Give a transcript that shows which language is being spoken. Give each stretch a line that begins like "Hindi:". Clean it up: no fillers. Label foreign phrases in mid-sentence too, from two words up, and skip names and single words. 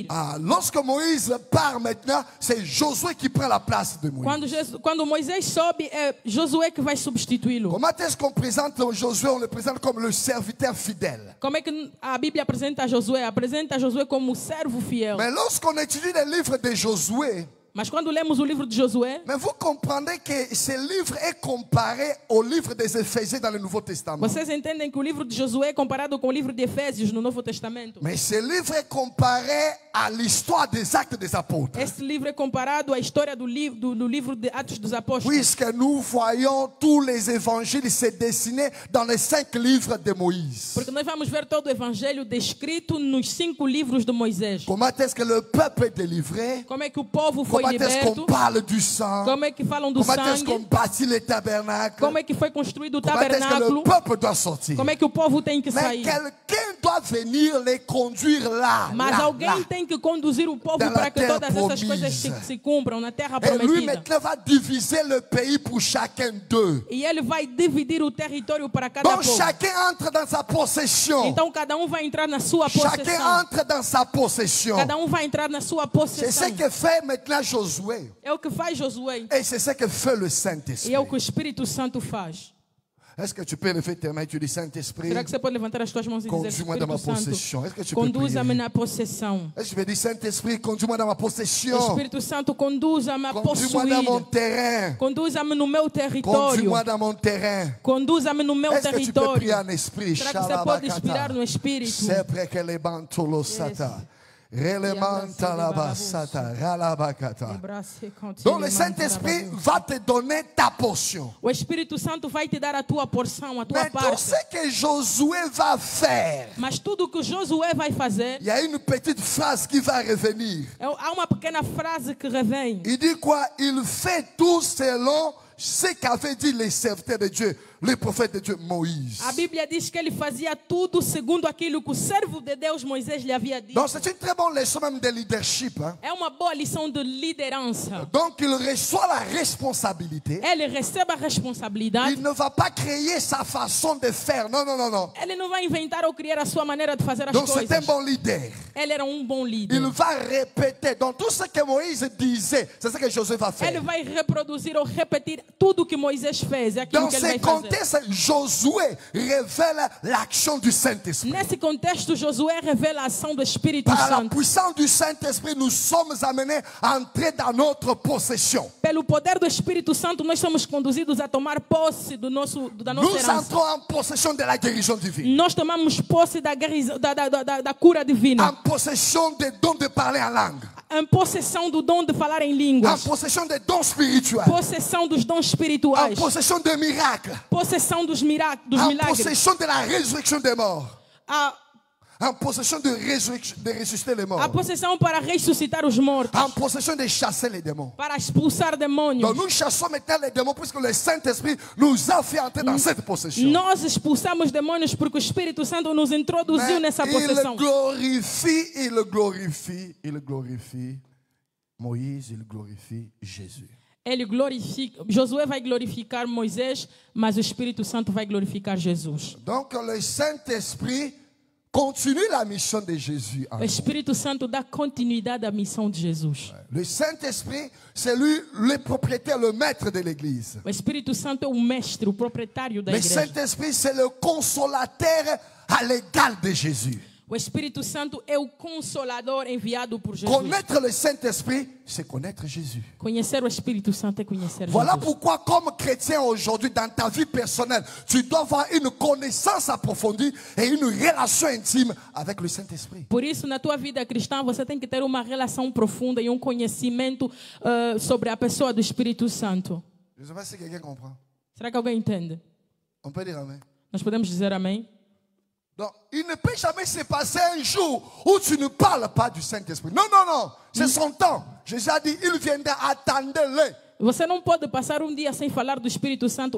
French: Ah, lorsque Moïse part maintenant, c'est Josué qui prend la place de Moïse.
Portuguese: Quando Moisés sobe, é Josué que vai substituí-lo.
French: Comment est-ce qu'on présente Josué? On le présente comme le serviteur fidèle.
Portuguese: Como é que a Bíblia apresenta Josué? Apresenta Josué como servo fiel.
French: Mais lorsqu'on étudie les livres de Josué,
Portuguese: Mas quando lemos o livro de Josué,
French: mais vous comprendrez que ce livre est comparé au livre des Éphésiens dans le Nouveau Testament.
Portuguese: vocês entendem que o livro de Josué é comparado com o livro de Efésios no Novo Testamento.
French: Mais ce livre est comparé à l'histoire des actes des apôtres.
Portuguese: Esse livro é comparado à história do livro de Atos dos Apóstolos.
French: Puisque nous voyons tous les évangiles se dessiner dans les 5 livres de Moïse.
Portuguese: Porque nós vamos ver todo o evangelho descrito nos 5 livros de Moisés.
French: Comment est-ce que le peuple est délivré?
Portuguese: Como é que o povo foi
French: Comment est-ce
Portuguese: liberto?
French: qu'on parle du sang?
Portuguese: Como é que falam do
French: Comment est-ce qu'on
Portuguese: sangue?
French: bâtit les tabernacles?
Portuguese: Como é que foi construído o
French: Comment est-ce que le
Portuguese: tabernáculo?
French: peuple doit sortir?
Portuguese: Como é que o povo tem que
French: Mais
Portuguese: sair?
French: quelqu'un doit venir les conduire là.
Portuguese: Mas
French: là,
Portuguese: alguém
French: là.
Portuguese: tem que conduzir o povo
French: Dans la
Portuguese: para que
French: terre
Portuguese: todas essas
French: promise.
Portuguese: coisas se cumpram na terra
French: Et lui
Portuguese: prometida.
French: maintenant va diviser le pays pour chacun d'eux.
Portuguese: E ele vai dividir o território para cada
French: Donc
Portuguese: povo.
French: chacun entre dans sa possession.
Portuguese: Então cada vai entrar na sua
French: Chacun
Portuguese: possessão.
French: entre dans sa possession.
Portuguese: Cada vai entrar na sua
French: C'est ce
Portuguese: possessão.
French: que fait maintenant Josué.
Portuguese: É o que faz Josué.
French: Et c'est ce que fait le
Portuguese: E
French: Saint-Esprit.
Portuguese: é o que o Espírito Santo faz.
French: Est-ce que tu peux lever tes mains et tu dis Saint-Esprit,
Portuguese: Será que você pode levantar as tuas mãos e dizer:
French: conduis-moi dans ma
Portuguese: Espírito Santo,
French: possession? Est-ce que tu peux
Portuguese: conduza-me
French: prier?
Portuguese: na possessão.
French: Est-ce que tu peux dire Saint-Esprit, conduis-moi dans ma possession?
Portuguese: Espírito Santo, conduza-me a
French: Conduis-moi dans mon
Portuguese: possuir.
French: terrain.
Portuguese: Conduza-me no meu território.
French: Conduis-moi dans mon terrain.
Portuguese: Conduza-me no meu
French: Est-ce que tu peux prier
Portuguese: território.
French: en esprit?
Portuguese: Será que você pode inspirar no Espírito? Sempre que le bantolo sata. Relemanta la basata. Ralabakata.
French: Donc le Saint-Esprit va te donner ta portion.
Portuguese: O Espírito Santo vai te dar a tua porção, a tua
French: Mais tout
Portuguese: parte.
French: ce que Josué va faire,
Portuguese: Mas tudo que Josué vai fazer,
French: il y a une petite phrase qui va revenir.
Portuguese: há uma pequena frase que revém.
French: Il dit quoi? Il fait tout selon ce qu'avait dit les serviteurs de Dieu, le prophète de Dieu Moïse.
Portuguese: A Bíblia diz que ele fazia tudo segundo aquilo que o servo de Deus Moisés lhe havia dito.
French: Donc c'est une très bonne leçon même de leadership. Hein?
Portuguese: É uma boa lição de liderança.
French: Donc il reçoit la responsabilité.
Portuguese: Ele recebe a responsabilidade.
French: Il ne va pas créer sa façon de faire. Non, non, non, non.
Portuguese: Ele não vai inventar ou criar a sua maneira de fazer as
French: Donc c'est un
Portuguese: coisas.
French: bon leader.
Portuguese: Ele era bom líder.
French: Il va répéter. Donc tout ce que Moïse disait, c'est ce que Josué va
Portuguese: Ele
French: faire.
Portuguese: vai reproduzir ou repetir tudo que Moisés fez. É aquilo
French: Dans
Portuguese: que ele
French: ce
Portuguese: vai fazer.
French: contexte, Josué révèle l'action du Saint-Esprit.
Portuguese: Nesse contexto, Josué revela a ação do Espírito
French: Par la
Portuguese: Santo.
French: puissance du Saint-Esprit, nous sommes amenés à entrer dans notre possession.
Portuguese: Pelo poder do Espírito Santo, nós somos conduzidos a tomar posse da nossa
French: Nous
Portuguese: herança.
French: entrons en possession de la guérison divine.
Portuguese: Nós tomamos posse da cura divina.
French: En possession des dons de parler en langue.
Portuguese: Em possessão do dom de falar em
French: En
Portuguese: línguas.
French: possession des dons spirituels.
Portuguese: Possessão dos dons
French: En
Portuguese: espirituais.
French: possession des miracles.
Portuguese: Possessão dos
French: En
Portuguese: milagres.
French: possession de la résurrection des morts.
Portuguese: A
French: En possession de ressusciter les morts.
Portuguese: possessão para ressuscitar os mortos.
French: En possession de chasser les démons.
Portuguese: Para expulsar demônios.
French: Donc nous chassons maintenant les démons puisque le Saint-Esprit nous a fait entrer dans cette possession.
Portuguese: Nós expulsamos demônios porque o Espírito Santo nos introduziu nessa possessão.
French: Il glorifie Moïse, il glorifie Jésus.
Portuguese: Ele glorifica, Josué vai glorificar Moisés, mas o Espírito Santo vai glorificar Jesus.
French: Donc le Saint-Esprit continue la mission de Jésus.
Portuguese: O Espírito Santo dá continuidade à missão de Jesus.
French: Le Saint-Esprit, c'est lui le propriétaire, le maître de l'Église.
Portuguese: O Espírito Santo é o mestre, o proprietário da
French: Le
Portuguese: igreja.
French: Saint-Esprit, c'est le consolateur à l'égal de Jésus.
Portuguese: O Espírito Santo é o consolador enviado por Jesus.
French: Connaître le Saint-Esprit, c'est connaître Jésus.
Portuguese: Conhecer o Espírito Santo é conhecer
French: Voilà
Portuguese: Jesus.
French: pourquoi, comme chrétien aujourd'hui, dans ta vie personnelle, tu dois avoir une connaissance approfondie et une relation intime avec le Saint-Esprit.
Portuguese: Por isso, na tua vida cristã, você tem que ter uma relação profunda e conhecimento sobre a pessoa do Espírito Santo.
French: Je ne sais pas si quelqu'un comprend.
Portuguese: Será que alguém entende?
French: On peut dire Amen.
Portuguese: Nós podemos dizer amém?
French: Donc, il ne peut jamais se passer un jour où tu ne parles pas du Saint-Esprit. Non, non, non. C'est son temps. Jésus a dit, il viendra, attendez-le.
Portuguese: Você não pode passar um dia sem falar do Espírito Santo.